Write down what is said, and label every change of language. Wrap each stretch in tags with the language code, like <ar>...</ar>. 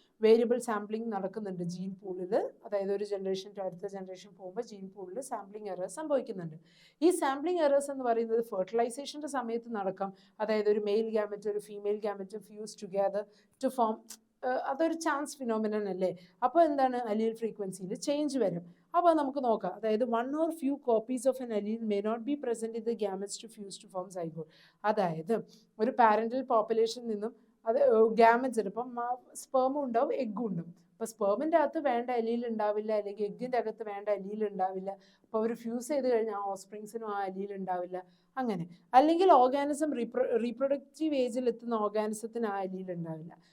<ml>Variable sampling നടക്കുന്നുണ്ട് gene പൂളിൽ. അതായത് ഒരു ജനറേഷൻ ടു അടുത്ത ജനറേഷൻ പോകുമ്പോൾ ജീൻ പൂളിൽ സാമ്പിളിംഗ് എറേഴ്സ് സംഭവിക്കുന്നുണ്ട്. ഈ സാമ്പിളിംഗ് എറേഴ്സ് എന്ന് പറയുന്നത് ഫെർട്ടിലൈസേഷൻ്റെ സമയത്ത് നടക്കാം. അതായത് ഒരു മെയിൽ ഗ്യാമറ്റ് ഒരു female gamut fuse together to form, അതൊരു ചാൻസ് ഫിനോമിനൻ അല്ലേ. അപ്പോൾ എന്താണ്, അലീൽ ഫ്രീക്വൻസിയിൽ ചേഞ്ച് വരും. അപ്പോൾ നമുക്ക് നോക്കാം.</ml> <en>അതായത് 1 or few copies of an allele may not be present in the gametes to fuse to form zygote.</en> <ml>അതായത് ഒരു പാരന്റൽ പോപ്പുലേഷനിൽ നിന്നും അത് ഗാമറ്റ്സ് ഉണ്ട്. ഇപ്പം സ്പേമും ഉണ്ടാവും, എഗ്ഗും ഉണ്ടാവും. അപ്പോൾ സ്പേമിൻ്റെ അകത്ത് വേണ്ട അലീൽ ഉണ്ടാവില്ല, അല്ലെങ്കിൽ എഗ്ഗിൻ്റെ അകത്ത് വേണ്ട അലീൽ ഉണ്ടാവില്ല. അപ്പോൾ അവർ ഫ്യൂസ് ചെയ്ത് കഴിഞ്ഞാൽ ആ ഓസ്പ്രിങ്സിനും ആ അലീൽ ഉണ്ടാവില്ല. അങ്ങനെ അല്ലെങ്കിൽ ഓർഗാനിസം റീപ്രൊഡക്റ്റീവ് ഏജിൽ എത്തുന്ന ഓർഗാനിസത്തിന് ആ അലീൽ ഉണ്ടാവില്ല.</ml>